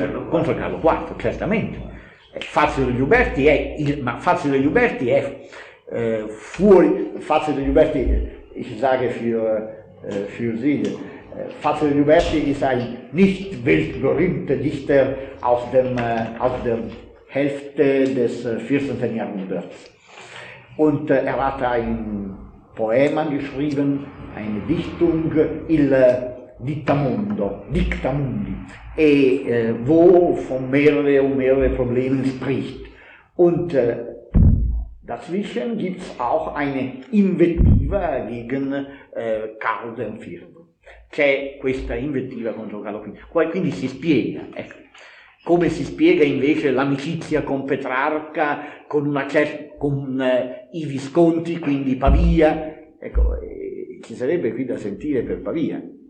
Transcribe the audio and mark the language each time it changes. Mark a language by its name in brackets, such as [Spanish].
[Italian] contro Carlo IV, certamente. [German] Fazio degli Uberti è Fazio degli Uberti ist ein nicht weltberühmter Dichter aus der Hälfte des 14. Jahrhunderts. Und er hat ein Poema geschrieben, eine Dichtung, il Dictamundi, wo von mehreren Problemen spricht. Und dazwischen gibt es auch eine Invettiva gegen Karl IV. [Italian] C'è questa invettiva contro Carlo IV. Quindi si spiega, ecco. Come si spiega invece l'amicizia con Petrarca, con i Visconti, quindi Pavia. Ecco, ci sarebbe qui da sentire per Pavia.